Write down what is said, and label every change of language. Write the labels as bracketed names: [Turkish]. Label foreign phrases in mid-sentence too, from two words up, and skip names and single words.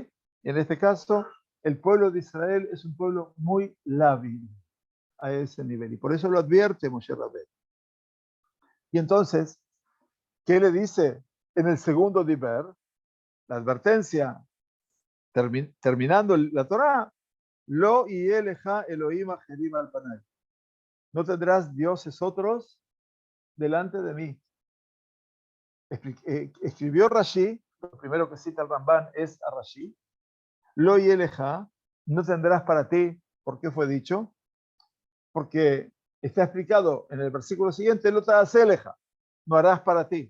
[Spanish] Y en este caso, el pueblo de Israel es un pueblo muy lábil a ese nivel. Y por eso lo advierte Moshe Rabbeinu. Y entonces, ¿qué le dice en el segundo diber? La advertencia, terminando la Torá, [Hebrew] לא יהיה לך אלהים אחרים על פני. [Spanish] No tendrás dioses otros delante de mí. Escribió Rashi, lo primero que cita el Ramban es a Rashi. [Hebrew] לא יהיה לך, [Spanish] no tendrás para ti. ¿Por qué fue dicho? Porque está explicado en el versículo siguiente, [Hebrew] לא תעשה לך, [Spanish] no harás para ti.